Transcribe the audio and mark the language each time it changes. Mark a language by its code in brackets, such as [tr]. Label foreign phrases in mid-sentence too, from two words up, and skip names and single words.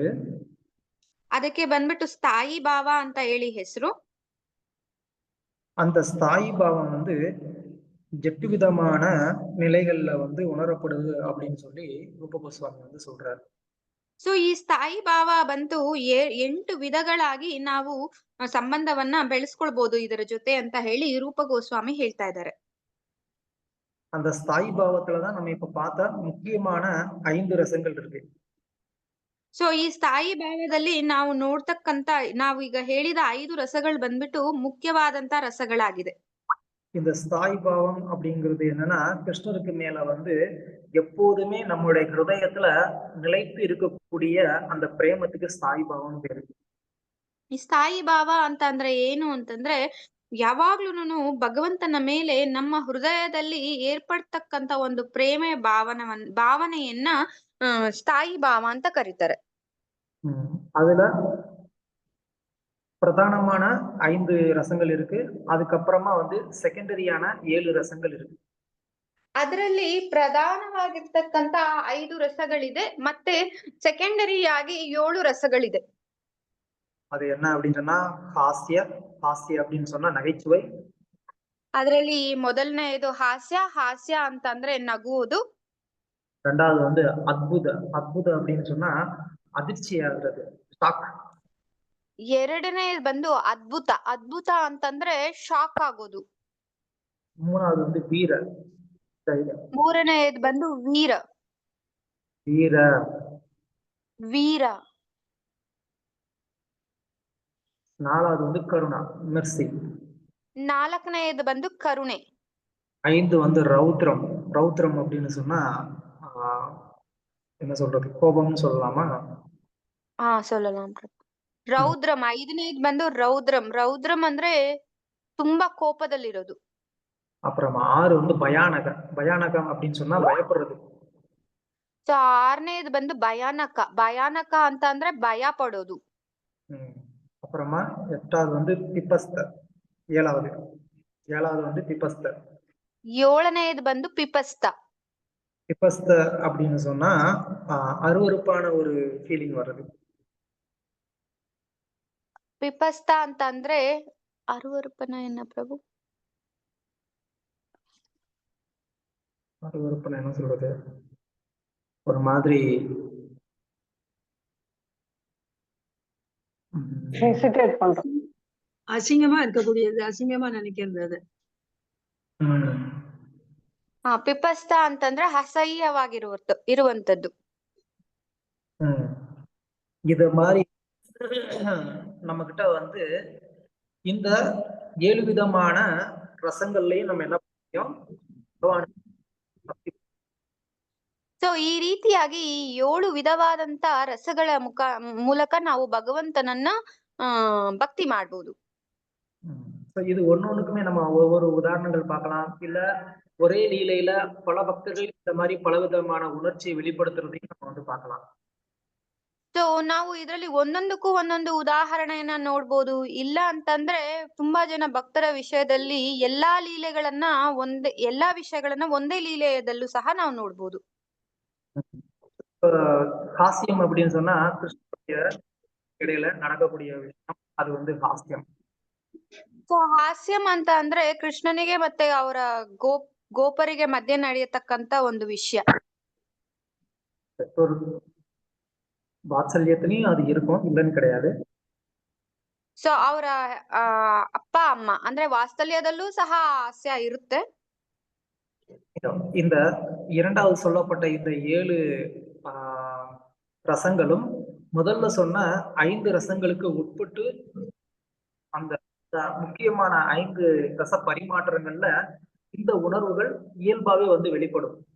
[kn] ಅದಕ್ಕೆ ಬಂದ್ಬಿಟ್ಟು ಸ್ಥಾಯಿ ಭಾವ ಅಂತ ಹೇಳಿ ಹೆಸರು. [ta] அந்த ஸ்தாயி பாவம் வந்து 8 விதமான நிலைகள்ல வந்து உணரப்படுது அப்படின்னு சொல்லி ரூப கோஸ்வாமி வந்து சொல்றாரு. [kn] ಸೊ ಈ ಸ್ಥಾಯಿ ಭಾವ ಬಂತು 8 ವಿಧಗಳಾಗಿ ನಾವು ಸಂಬಂಧವನ್ನ ಬೆಳೆಸ್ಕೊಳ್ಬಹುದು ಇದರ ಜೊತೆ ಅಂತ ಹೇಳಿ ರೂಪ ಗೋಸ್ವಾಮಿ ಹೇಳ್ತಾ ಇದ್ದಾರೆ. [ta] அந்த ஸ்தாயி பாவத்துலதான் நம்ம இப்ப பார்த்த முக்கியமான 5 ரசங்கள் இருக்கு. [kn] ಸೊ ಈ ಸ್ಥಾಯಿ ಭಾವದಲ್ಲಿ ನಾವು ನೋಡ್ತಕ್ಕಂತ ನಾವು ಈಗ ಹೇಳಿದ 5 ರಸಗಳು ಬಂದ್ಬಿಟ್ಟು ಮುಖ್ಯವಾದಂತ ರಸಗಳಾಗಿದೆ. [ta] இந்த ஸ்தாயி பாவம் அப்படிங்கிறது என்னன்னா கிருஷ்ணருக்கு மேல வந்து எப்போதுமே நம்மளுடைய ஹிருதயத்துல நிலைத்து இருக்கக்கூடிய அந்த பிரேமத்துக்கு ஸ்தாயி பாவம் பேரு. [kn] ಈ ಸ್ಥಾಯಿ ಭಾವ ಅಂತ ಅಂದ್ರೆ ಏನು ಅಂತಂದ್ರೆ ಯಾವಾಗ್ಲೂನು ಭಗವಂತನ ಮೇಲೆ ನಮ್ಮ ಹೃದಯದಲ್ಲಿ ಏರ್ಪಡ್ತಕ್ಕಂತ ಒಂದು ಪ್ರೇಮ ಭಾವನೆಯನ್ನ ಸ್ಥಾಯಿ ಭಾವ ಅಂತ ಕರೀತಾರೆ. [ta] அதுல பிரதானமான 5 ரசங்கள் இருக்கு. அதுக்கப்புறமா வந்து செகண்டரியான 7 ரசங்கள் இருக்கு. [kn] ಅದರಲ್ಲಿ ಪ್ರಧಾನವಾಗಿರ್ತಕ್ಕಂತ 5 ರಸಗಳಿದೆ, ಮತ್ತೆ ಸೆಕೆಂಡರಿ ಆಗಿ 7 ರಸಗಳಿದೆ. [ta] அது என்ன அப்படின்னு சொன்னா ஹாஸ்ய அப்படின்னு சொன்னா நகைச்சுவை. [kn] ಅದರಲ್ಲಿ ಮೊದಲನೆಯದು ಹಾಸ್ಯ ಅಂತಂದ್ರೆ ನಗುವುದು. [ta] ரெண்டாவது வந்து அற்புத அப்படின்னு சொன்னா அதிர்ச்சி ஆகுறது, ஷாக். [kn] ಎರಡನೇದು ಬಂದು ಅದ್ಭುತ ಅಂತಂದ್ರೆ ಶಾಕ್ ಆಗೋದು. [ta] மூணாவது வந்து வீர. [kn] ಮೂರನೆಯದು ಬಂದು ವೀರ. [ta] நாலாவது வந்து கருணா, மெர்சி. [kn] ನಾಲ್ಕನೆಯದು ಬಂದು ಕರುಣೆ. [ta] 5 வந்து ரௌத்ரம் அப்படின்னு சொன்னா என்ன சொல்றது, கோபம்னு சொல்லலாமா? சொல்லலாம். [kn] ರೌದ್ರಂ. 5ನೇದು ಬಂದು ರೌದ್ರಂ ಅಂದ್ರೆ ತುಂಬಾ ಕೋಪದಲ್ಲಿರೋದು. [ta] அப்புறமா 6 வந்து பயானகம் அப்படின்னு சொன்னா பயப்படுறது. [kn] 6ನೇದು ಬಂದು ಭಯಾನಕ ಅಂತ ಅಂದ್ರೆ ಭಯ ಪಡೋದು. [ta] அப்புறமா 8வது வந்து பிபஸ்த. 7வது வந்து பிபஸ்த. [kn] 7ನೇದು ಬಂದು ಪಿಪಸ್ತ [ta] அப்படின்னு சொன்னா அருவருப்பான ஒரு ஃபீலிங் வருது. [kn] ಪಿಪಸ್ತ ಅಂತ ಅಂದ್ರೆ ಅರುವರುಪನ [ta] என்ன பிரபு? அருவருப்புனா என்ன சொல்றது, ஒரு மாதிரி அசிங்கமா இருக்கக்கூடியது, அசிங்கமா நினைக்கிறது அது. [kn] ಪಿಪಸ್ತ ಅಂತಂದ್ರೆ ಇರುವಂತದ್ದು. [ta] இத மாதிரி நம்ம கிட்ட வந்து இந்த 7 விதமான ரசங்கள்லயும் நம்ம என்ன பண்ணோம், [kn] ಸೊ ಈ ರೀತಿಯಾಗಿ ಈ 7 ವಿಧವಾದಂತ ರಸಗಳ ಮೂಲಕ ನಾವು ಭಗವಂತನನ್ನ ಭಕ್ತಿ ಮಾಡಬಹುದು. [ta] இது ஒன்னொன்னுக்குமே நம்ம ஒவ்வொரு உதாரணங்கள் பார்க்கலாம். இல்ல ஒரே லீலையில பல பக்தர்கள் இந்த மாதிரி பலவிதமான உணர்ச்சியை வெளிப்படுத்துறதையும் நம்ம வந்து பார்க்கலாம். [kn] ಸೊ ನಾವು ಇದರಲ್ಲಿ ಒಂದೊಂದಕ್ಕೂ ಒಂದೊಂದು ಉದಾಹರಣೆಯನ್ನ ನೋಡ್ಬೋದು. ಇಲ್ಲ ಅಂತಂದ್ರೆ ತುಂಬಾ ಜನ ಭಕ್ತರ ವಿಷಯದಲ್ಲಿ ಎಲ್ಲಾ ವಿಷಯಗಳನ್ನ ಒಂದೇ ಲೀಲೆಯದಲ್ಲೂ ಸಹ ನಾವು ನೋಡ್ಬೋದು. [ta] ஹாஸ்யம் அப்படின்னு சொன்னா கிருஷ்ணனுடைய இடையில நடக்கக்கூடிய விஷயம், அது வந்து ஹாஸ்யம். [kn] ಸೊ ಹಾಸ್ಯಂ ಅಂತ ಅಂದ್ರೆ ಕೃಷ್ಣನಿಗೆ ಮತ್ತೆ ಅವರ ಗೋಪರಿಗೆ ಮಧ್ಯೆ ನಡೆಯತಕ್ಕಂತ ಒಂದು ವಿಷಯ. [ta] வாத்சல்யத்திலையும் அது இருக்கும், இல்லன்னு கிடையாது. [kn] ಸೊ ಅವರ ಅಪ್ಪ ಅಮ್ಮ ಅಂದ್ರೆ ವಾತ್ಸಲ್ಯದಲ್ಲೂ ಸಹ ಹಾಸ್ಯ ಇರುತ್ತೆ. [ta] இந்த 2வது சொல்லப்பட்ட இந்த 7 ரசங்களும் முதல்ல சொன்ன 5 ரசங்களுக்கு உட்பட்டு அந்த முக்கியமான 5 ரச பரிமாற்றங்கள்ல இந்த உணர்வுகள் இயல்பாவே வந்து வெளிப்படும்.